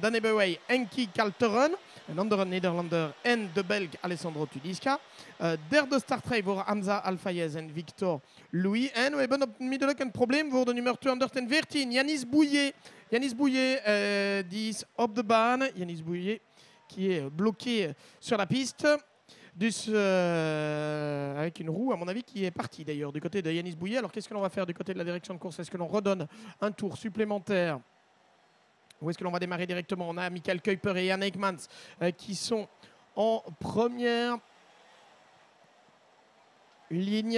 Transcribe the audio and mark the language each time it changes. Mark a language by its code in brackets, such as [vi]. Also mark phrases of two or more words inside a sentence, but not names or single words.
[nl] Dan hebben wij Enki Kalteren, een andere Nederlander, en de Belg Alessandro Tudiska. Derde startrij voor Hamza Alfayez en Victor Louis. En we hebben onmiddellijk een probleem voor de nummer 214, Yanis Bouillet. Yanis Bouillet, die is op de baan. [fr] Yanis Bouillet qui est bloqué sur la piste. Dus avec une roue, à mon avis, qui est partie d'ailleurs du côté de Yanis Bouillet. Alors qu'est-ce que l'on va faire du côté de la direction de course? Est-ce que l'on redonne un tour supplémentaire ou est-ce que l'on va démarrer directement? On a Michael Kuiper et Jan Eijkmans qui sont en première ligne.